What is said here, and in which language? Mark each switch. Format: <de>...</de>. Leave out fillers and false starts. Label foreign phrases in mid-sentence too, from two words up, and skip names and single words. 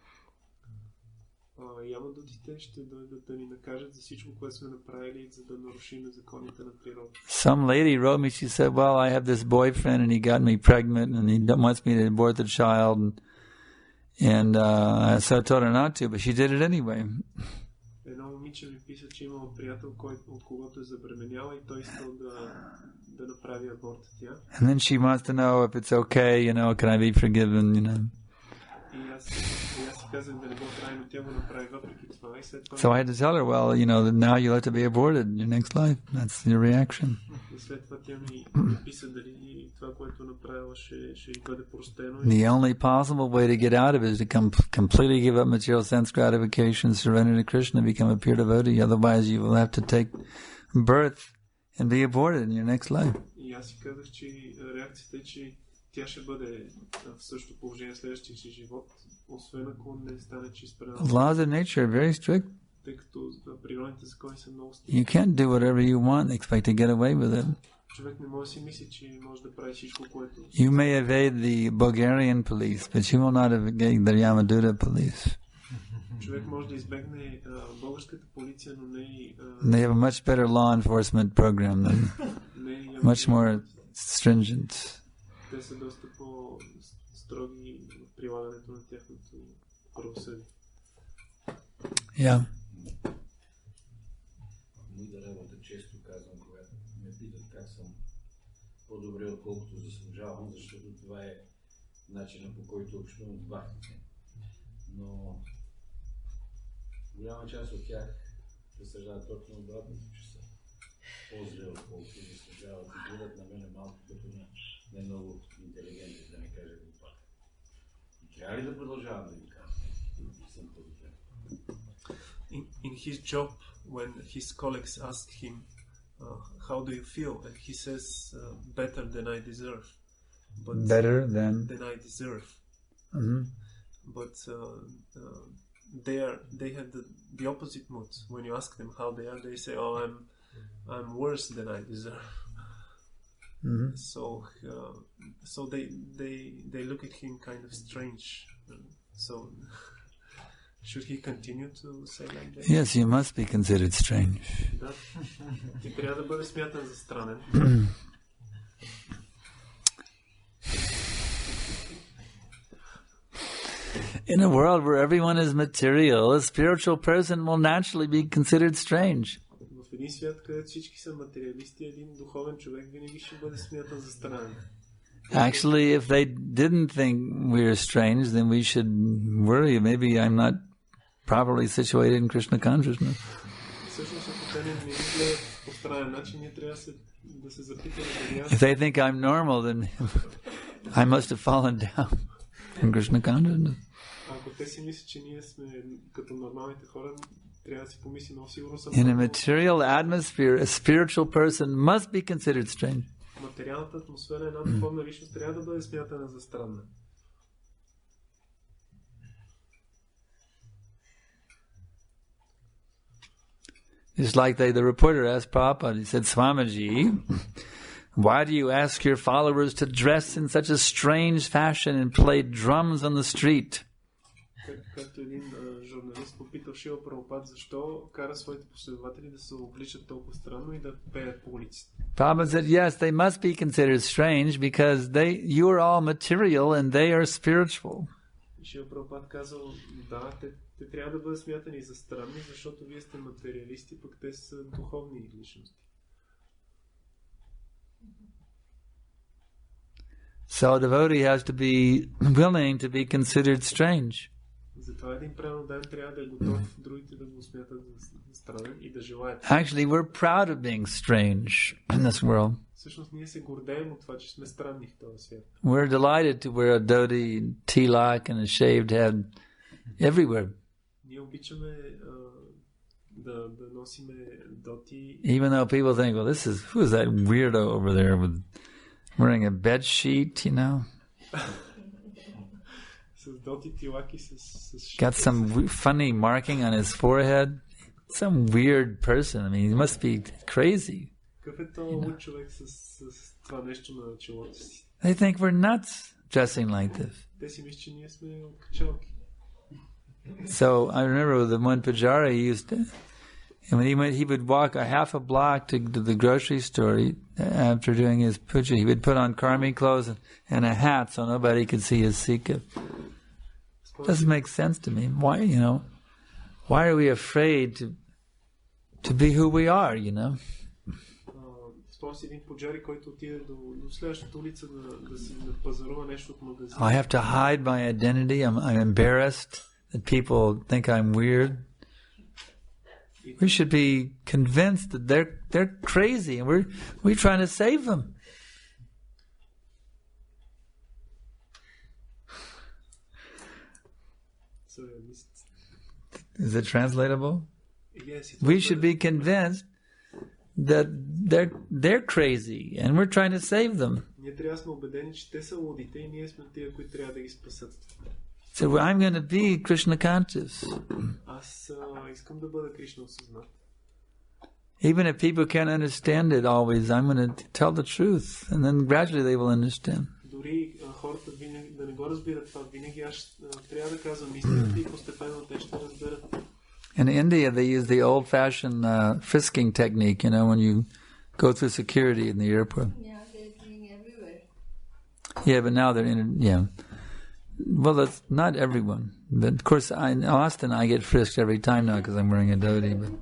<en>Some lady wrote me, she said, well, I have this boyfriend and he got me pregnant and he wants me to abort the child. And so I told her not to, but she did it anyway.</en> <bg>Едно момиче ми писа, че имало приятел, от когото е забременяла и той искал да направи аборт тя.</bg> <en>And then she wants to know if it's okay, you know, can I be forgiven, you know.</en> <bg>И аз си казах да не го прави, но тя го направи въпреки това. И след това...</bg> <en>So I had to tell her, well, you know, now you'll have to be aborted in your next life. That's your reaction.</en> <bg>И след това тя ми писа дали това, което направила, ще бъде простено.</bg> <en>The only possible way to get out of it is to completely give up material sense gratification, surrender to Krishna, become a pure devotee. Otherwise, you will have to take birth and be aborted in your next life.</en> <bg>И аз си казах, че реакцията е, че тя ще бъде в същото положение в следващия си живот, освен ако не стане чист предан.</bg> <en>The laws of nature are very strict.</en> <bg>Тъй като природните закони са много строги.</bg> <en>You can't do whatever you want and expect to get away with it.</en> <bg>Човек не може да си мисли, че може да прави всичко, което...</bg> <en>You may evade the Bulgarian police, but you will not evade the Yamaduta police.</en> <bg>Човек може да избегне българската полиция, но не и...</bg> <en>They have a much better law enforcement program than much more stringent.</en> <bg>Те са доста по-строги в прилагането на тяхното правосъдие.</bg> <en>Yeah.</en> <bg>Моята работа често казвам, когато ме питат как съм по-добре, отколкото заслужавам, защото това е начинът, по който общувам с бахтите. Но голяма част от тях разсъждават точно обратното, че са по-зле, отколкото заслужават и гледат на мене малко като на не много интелигентни, да ми кажа глупата. Трябва ли да продължавам да ви казвам? Съм по-добре.</bg> <en>In his job, when his colleagues ask him, how do you feel? And he says, better than I deserve. But, Better than I deserve. Mm-hmm. But they have the opposite moods. When you ask them how they are, they say, oh, I'm worse than I deserve. So they look at him kind of strange. So should he continue to say like that? Yes, you must be considered strange.</en> <bg>Да. Ти трябва да бъде смятан за странен.</bg> <en>In a world where everyone is material, a spiritual person will naturally be considered strange.</en> <bg>В един свят, където всички са материалисти, един духовен човек винаги ще бъде смятан за странен.</bg> <en>Actually, if they didn't think we are strange, then we should worry. Maybe I'm not properly situated in Krishna consciousness.</en> <bg>Всъщност, ако те не гледат по странен начин, ние трябва да се запитаме дали аз...</bg> <en>If they think I'm normal, then I must have fallen down in Krishna consciousness.</en> <bg>Ако те си мислят, че ние сме като нормалните хора, трябва да си помисли, много сигурно съм...</bg> <en>In a material atmosphere, a spiritual person must be considered strange.</en> <bg>Материалната атмосфера, една духовна личност трябва да бъде смятана за странна.</bg> <en>It's like the reporter asked Prabhupada, he said, Swamiji, why do you ask your followers to dress in such a strange fashion and play drums on the street?</en> <bg>Както един журналист попитал Шрила Прабхупад, защо кара своите последователи да се обличат толкова странно и да пеят по улиците.</bg> <en>Prabhupada said, yes, they must be considered strange because you are all material and they are spiritual.</en> <bg>Шрила Прабхупад казал, да, те трябва да бъдат смятани за странни, защото вие сте материалисти, пък те са духовни личности.</bg> <en>So a devotee has to be willing to be considered strange.</en> <bg>Затова един преданен трябва да е готов другите да го смятат за странен и да желаят.</bg> <en>Actually, we're proud of being strange in this world.</en> <bg>Всъщност ние се гордеем от това, че сме странни в този свят.</bg> <en>We're delighted to wear a dhoti, tilak, and a shaved head everywhere.</en> <bg>Ние обичаме да носиме доти.</bg> <en>Even though people think, well, who is that weirdo over there with wearing a bed sheet, you know?</en> <bg>С доти, тилаки, с</bg> <en>Got some funny marking on his forehead. Some weird person. I mean, he must be crazy.</en> <bg>Какъв е този луд човек с това нещо на челото си?</bg> <en>They think we're nuts dressing like this.</en> <bg>Те си мислят, че ние сме качалки.</bg> <en>So I remember with the one Pujari, and when he would walk a half a block to the grocery store after doing his puja. He would put on karmi clothes and a hat so nobody could see his sikha. Doesn't make sense to me. Why are we afraid to be who we are, you know?</en> <bg>Спомням си един пуджари, който отиде до следващата улица да си пазарува нещо от магазина.</bg> <en>I have to hide my identity. I'm embarrassed that people think I'm weird. We should be convinced that they're crazy and we're trying to save them. Is it translatable? Yes. We should be convinced that they're crazy and we're trying to save them.</en> <bg>Ние трябва да сме убедени, че те са лудите и ние сме тия, които трябва да ги спасат.</bg> <en>So I'm going to be Krishna conscious.</en> <bg>Аз искам да бъда Кришна осъзнат.</bg> <en>Even if people can't understand it always, I'm going to tell the truth, and then gradually they will understand.</en> <bg>Дори хората винаги да не го разбират това, винаги аз трябва да казвам истината и постепенно те ще разберат.</bg> <en>In India, they use the old-fashioned frisking technique, when you go through security in the airport. Yeah, they're doing everywhere. Yeah, but now they're well, that's not everyone. But of course, in Austin, I get frisked every time now because I'm wearing a dhoti.</en>